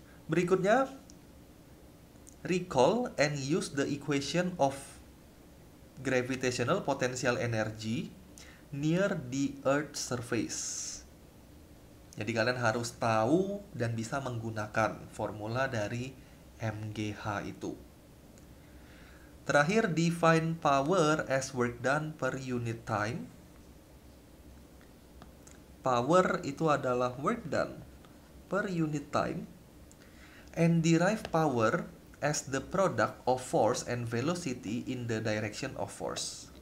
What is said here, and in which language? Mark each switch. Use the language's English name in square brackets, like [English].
[Indonesian] Berikutnya, [English] recall and use the equation of gravitational potential energy near the Earth surface. [Indonesian] Jadi kalian harus tahu dan bisa menggunakan formula dari MGH itu. Terakhir, [English] define power as work done per unit time. Power [Indonesian] itu adalah [English] work done per unit time. And derive power as the product of force and velocity in the direction of force.